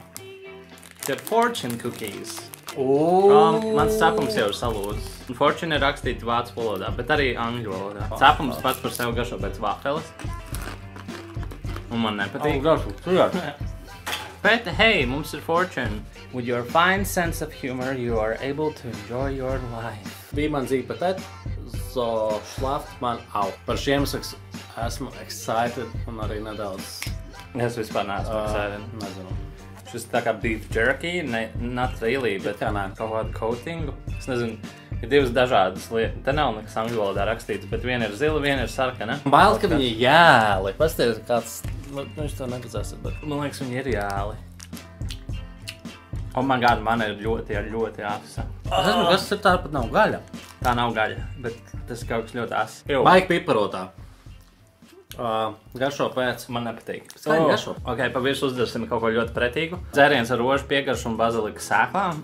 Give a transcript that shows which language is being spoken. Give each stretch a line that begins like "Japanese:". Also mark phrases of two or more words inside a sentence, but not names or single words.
Latvian: Tie ir Fortune cookies. Mans cepums jau ir salūzis. Fortune ir rakstīts vācu valodā, bet arī angļu valodā. Cepums pats par sevi garšo pēc vafeles. Un man nepatīk. Bet, hei, mums ir Fortune.
English: With your fine sense of humor, you are able to enjoy your life.
German: Wie man sieht Appetit, so schlaft man auch.
Latvian: Par šiem esmu excited un arī nedaudz. Es vispār neesmu excited. Nezinu. Šis tā kā
English: beef jerky, not really,
Latvian: bet kā nē. Kaut kādu coatingu. Es nezinu, ir divas dažādas lietas. Te nav nekas angļu valodā rakstīts, bet viena ir zila, viena ir sarkana. Bail, ka viņi jēli. Pasties, kāds, viņš to nepazēsit, bet... Man liekas, viņi ir jēli.
English: Oh my god,
Latvian: man ir ļoti asa. Es nezinu, kas ir tā, pat nav gaļa. Tā nav gaļa, bet tas ir kaut kas ļoti asa. Baigi piparotā. Garšo pēc. Man nepatīk. Skaņi garšo. Ok, pa virsmu uzdarsim kaut ko ļoti pretīgu. Dzēriens ar rožu piegaršu un bazilika sēklām.